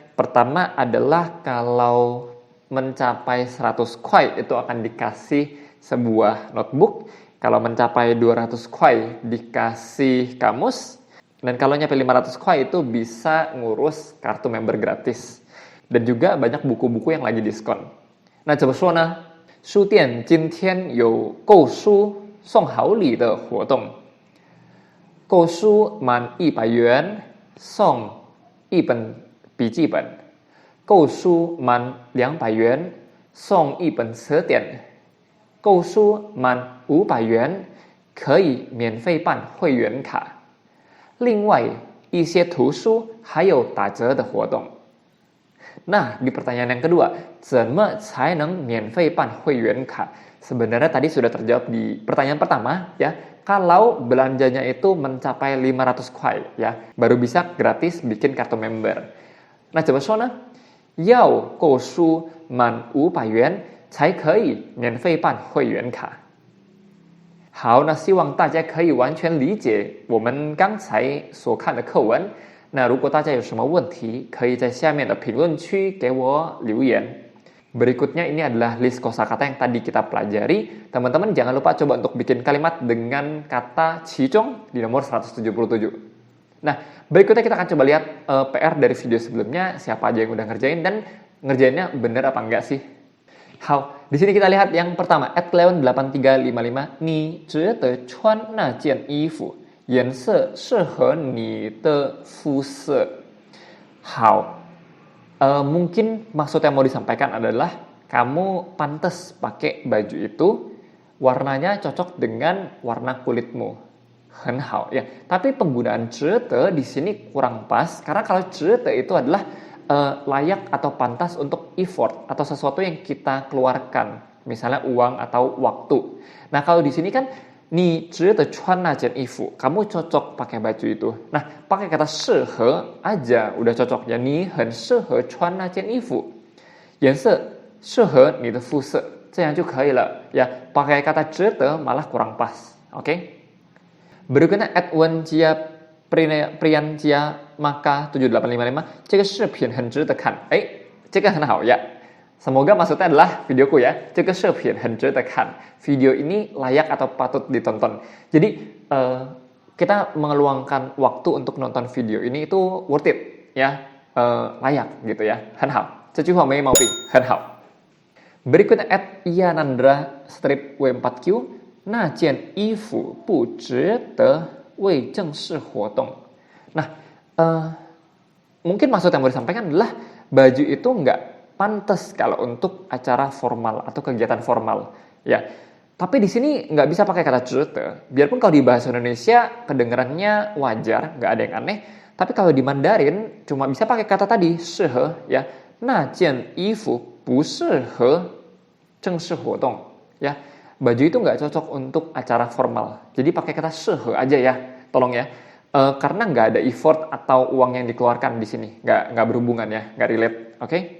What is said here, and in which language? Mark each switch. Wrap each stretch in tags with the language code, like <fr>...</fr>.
<id>Pertama adalah kalau mencapai 100 kuai itu akan dikasih sebuah notebook. Kalau mencapai 200 kuai dikasih kamus. Dan kalau nyampe 500 kuai itu bisa ngurus kartu member gratis. Dan juga banyak buku-buku yang lagi diskon. Nah, coba</id> <zh>说呢? 书店今天有购书送好礼的活动。购书满100元送一本笔记本。购书满200元送一本词典。购书满500元可以免费办会员卡。另外一些图书还有打折的活动。</zh> <id>Nah, di pertanyaan yang kedua,</id> <zh>怎么才能免费办会员卡?</zh> <id>Sebenarnya tadi sudah terjawab di pertanyaan pertama ya. Kalau belanjanya itu mencapai 500 kuai ya, baru bisa gratis bikin kartu member. Nah, coba</id> <zh>说呢? 要购书满500元才可以免费办会员卡。好，那希望大家可以完全理解我们刚才所看的课文。那如果大家有什么问题，可以在下面的评论区给我留言。</zh> <id>Berikutnya ini adalah list kosakata yang tadi kita pelajari. Teman-teman jangan lupa coba untuk bikin kalimat dengan kata cicong di nomor 177. Nah, berikutnya kita akan coba lihat PR dari video sebelumnya, siapa aja yang udah ngerjain dan ngerjainnya bener apa enggak sih. 好, di sini kita lihat yang pertama, @cleon8355,</id> <zh>你觉得穿那件衣服颜色适合你的肤色。</zh> <id>好, mungkin maksud yang mau disampaikan adalah kamu pantas pakai baju itu, warnanya cocok dengan warna kulitmu.</id> <zh>很好</zh> <id>ya. Tapi penggunaan 值得 di sini kurang pas karena kalau 值得 itu adalah layak atau pantas untuk effort atau sesuatu yang kita keluarkan, misalnya uang atau waktu. Nah, kalau di sini kan</id> <zh>你值得穿那件衣服,</zh> <id>kamu cocok pakai baju itu. Nah, pakai kata 适合 aja udah cocok ya.</id> <zh>你很适合穿那件衣服，颜色适合你的肤色，这样就可以了ya.</zh> <id>Pakai kata 值得 malah kurang pas. Oke? Berikutnya</id> <zh>@wenjia Priyanjia Maka 7855, 这个视频很值得看。这个很好ya.</zh> <id>Semoga maksudnya adalah videoku ya.</id> <zh>这个视频很值得看.</zh> <id>Video ini layak atau patut ditonton. Jadi kita mengeluangkan waktu untuk nonton video ini itu worth it ya, layak gitu ya.</id> <zh>很好，这句话没毛病，很好。</zh> <id>Berikutnya</id> <zh>@iyanandra strip W4Q, 那件衣服不值得为正式活动.</zh> <id>Nah, mungkin maksud yang mau disampaikan adalah baju itu nggak pantas kalau untuk acara formal atau kegiatan formal ya. Tapi di sini nggak bisa pakai kata 值得.Biarpun kalau di bahasa Indonesia kedengarannya wajar, nggak ada yang aneh. Tapi kalau di Mandarin cuma bisa pakai kata tadi 适合 ya.</id> <zh>那件衣服不适合正式活动 ya.</zh> <id>Baju itu nggak cocok untuk acara formal. Jadi pakai kata 适合 aja ya. Tolong ya. Karena nggak ada effort atau uang yang dikeluarkan di sini. Nggak berhubungan ya. Nggak relate. Oke?</id>